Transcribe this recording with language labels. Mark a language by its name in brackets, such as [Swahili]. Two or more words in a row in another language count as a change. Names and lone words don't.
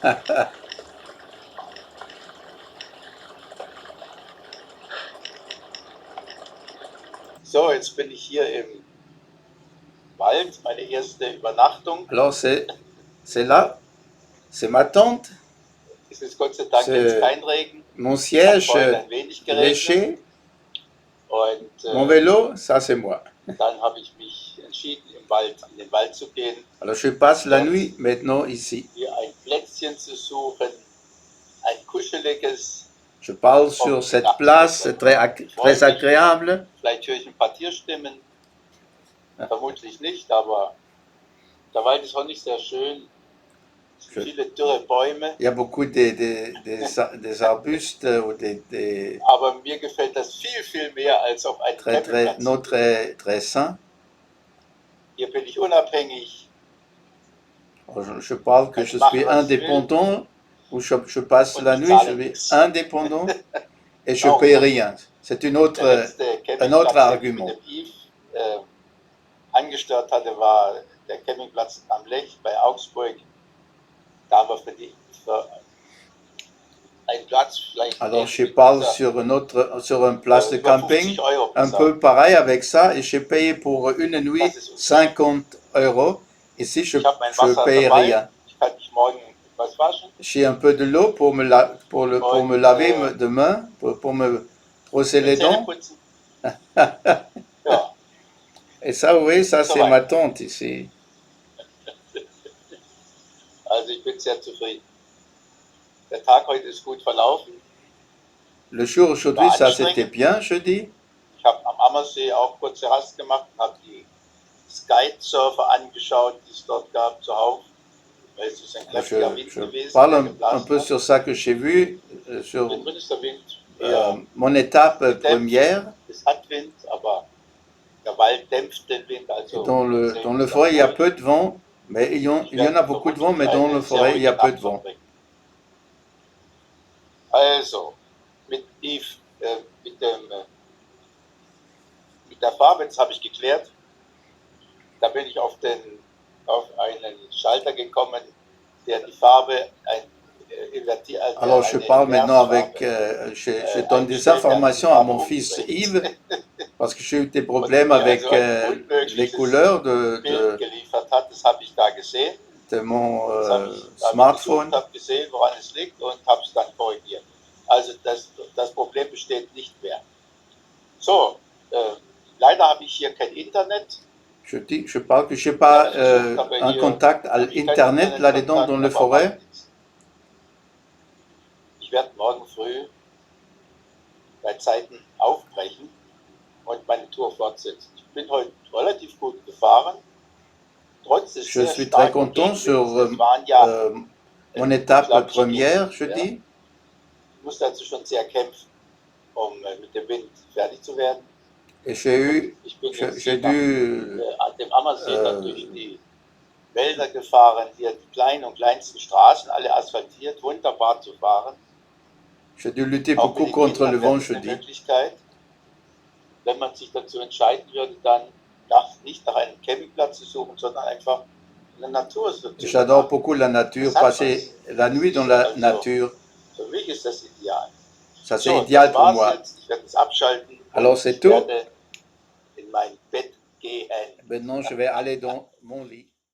[German] So, jetzt bin ich hier im Wald, meine erste Übernachtung. [French] Alors, c'est là, c'est ma tente, [German] Es ist Gott sei Dank jetzt kein Regen. [French] mon [German] Hat [French] siège [German] vorhin ein wenig geregnet. [French] léché, [German] Und [French] mon vélo, ça c'est moi. [German] dann habe ich mich entschieden, in den Wald zu gehen, [French] Alors, je passe la nuit maintenant ici. [German] hier ein Plätzchen zu suchen, ein kuscheliges. [French] Je parle sur cette place très agréable. [German] Vielleicht höre ich ein paar Tierstimmen. Vermutlich nicht, aber der Wald ist auch nicht sehr schön. Es sind viele dürre Bäume. [French] Il y a beaucoup des arbustes ou des [German] Aber mir gefällt das viel mehr als auf einem Campingplatz. [French] non très sains. [German] Hier bin ich unabhängig. [French] Je parle que je suis indépendant, où je passe la nuit, je suis indépendant et je ne paye rien. C'est un autre argument. [German] Den Yves angestört hatte, war der Campingplatz am Lech bei Augsburg. Da haben wir für einen Platz vielleicht. [French] Alors je parle sur une place de camping, un peu pareil avec ça, et j'ai payé pour une nuit 50 €. Ici, je ne paye rien. J'ai un peu de l'eau pour me laver demain, pour me brosser les dents. Et ça, oui, ça c'est ma tante ici. [German] Also ich bin sehr zufrieden. Der Tag heute ist gut verlaufen. [French] Le jour aujourd'hui, ça c'était bien, je dis. [German] Ich habe am Ammersee auch kurze Rast gemacht, habe die Skysurfer angeschaut, die es dort gab, zuhauf. [French] Je parle un peu sur ça que j'ai vu sur mon étape première. Dans le forêt, il y a peu de vent, mais il y en a beaucoup de vent, mais dans le forêt, il y a peu de vent. [German] Also, mit der Farbe, das habe ich geklärt. Da bin ich auf einen Schalter gekommen, der die Farbe invertiert. [French] Alors je parle maintenant avec, je donne des informations à mon fils Yves, parce que j'ai eu des problèmes avec les couleurs de mon Smartphone. [German] Ich habe gesehen, woran es liegt und habe es dann korrigiert. Also das Problem besteht nicht mehr. So, leider habe ich hier kein Internet. [French] Je parle que je n'ai pas un contact à l'Internet là-dedans dans le forêt. [German] Ich werde morgen früh bei Zeiten aufbrechen und meine Tour fortsetzen. Ich bin heute relativ gut gefahren. [French] Je suis très content sur mon étape première, je dis. [German] Ich musste also schon sehr kämpfen, mit dem Wind fertig zu werden. [French] Et j'ai dû [German] dem Ammersee durch die Wälder gefahren, hier die kleinen und kleinsten Straßen, alle asphaltiert, wunderbar zu fahren. [French] J'ai dû lutter beaucoup contre le vent, je dis. [German] Wenn man sich dazu entscheiden würde, dann nicht nach einem Campingplatz zu suchen, sondern einfach in der Natur so zu [French] J'adore [German] machen. [French] beaucoup la nature, [German] Das hat [French] passer la nuit dans la nature. [German] Für mich ist das ideal. [French] Ça, c'est [German] So, [French] idéal [German] das [French] pour [German] war's [French] moi. jetzt. [German] Ich werde jetzt abschalten. [French] Alors, [German] Und [French] c'est [German] ich [French] tout. [German] werde in mein Bett gehen. [French] Maintenant, je vais aller dans mon lit.